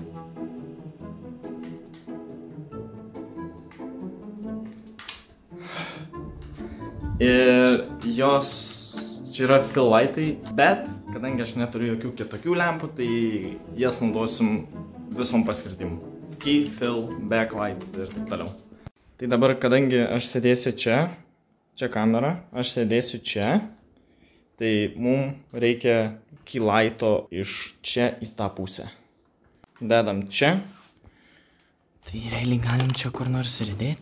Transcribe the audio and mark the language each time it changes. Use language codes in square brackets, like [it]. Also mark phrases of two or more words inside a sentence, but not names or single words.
[lt] Ir jos čia yra [en] fill lightai, [lt] bet kadangi aš neturiu jokių kitokių lempų, tai jas naudosim visom paskirtim. [en] Key, fill, backlight [lt] ir taip toliau. Tai dabar, kadangi aš sėdėsiu čia kamera, aš sėdėsiu čia, tai mums reikia keylighto iš čia į tą pusę. Dedam čia. Tai realiai galim čia kur nors ir įdėti.